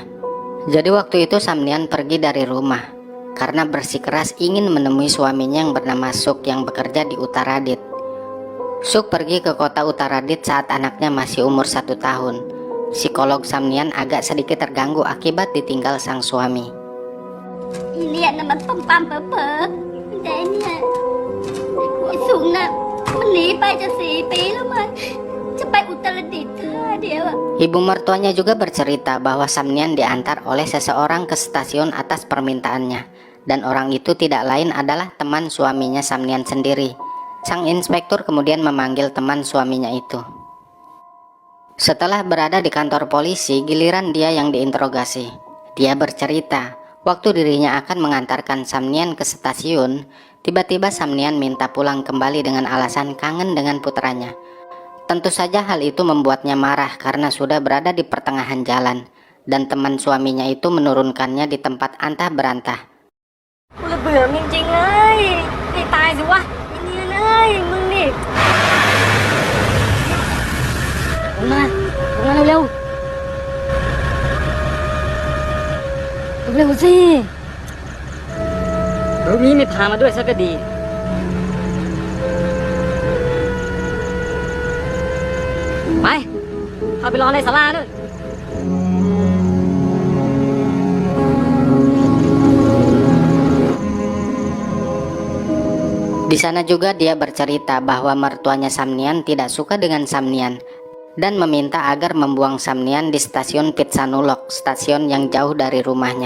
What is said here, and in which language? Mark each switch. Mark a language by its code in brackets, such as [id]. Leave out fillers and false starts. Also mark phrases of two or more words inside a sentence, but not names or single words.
[id] Jadi waktu itu Samnian pergi dari rumah karena bersikeras ingin menemui suaminya yang bernama Suk yang bekerja di Uttaradit. Suk pergi ke kota Uttaradit saat anaknya masih umur 1 tahun. Psikolog Samnian agak sedikit terganggu akibat ditinggal sang suami. [th] Ini มันปั๊มๆเป๋อๆแต่เนี่ยไอ้สูงน่ะมันหนีไปจะ4 ปีแล้วมันจะไปอุตรดิตถ์ท่าเดียวอะ [id] Ibu mertuanya juga bercerita bahwa Samnian diantar oleh seseorang ke stasiun atas permintaannya, dan orang itu tidak lain adalah teman suaminya Samnian sendiri. Sang inspektur kemudian memanggil teman suaminya itu. Setelah berada di kantor polisi, giliran dia yang diinterogasi. Dia bercerita, waktu dirinya akan mengantarkan Samnian ke stasiun, tiba-tiba Samnian minta pulang kembali dengan alasan kangen dengan putranya. Tentu saja hal itu membuatnya marah karena sudah berada di pertengahan jalan, dan teman suaminya itu menurunkannya di tempat antah berantah. [th] กูระเบื่อมึงจริงๆเลยให้ตายสิวะไอ้เนี่ยเลยมึงนี่ มาเร็วเร็วสิรูปนี้ไม่พามาด้วยซะก็ดีไปเข้าไปรอในศาลาด้วย [id] Di sana juga dia bercerita bahwa mertuanya Samnian tidak suka dengan Samnian dan meminta agar membuang Samnian di stasiun Pitsanulok, stasiun yang jauh dari rumahnya.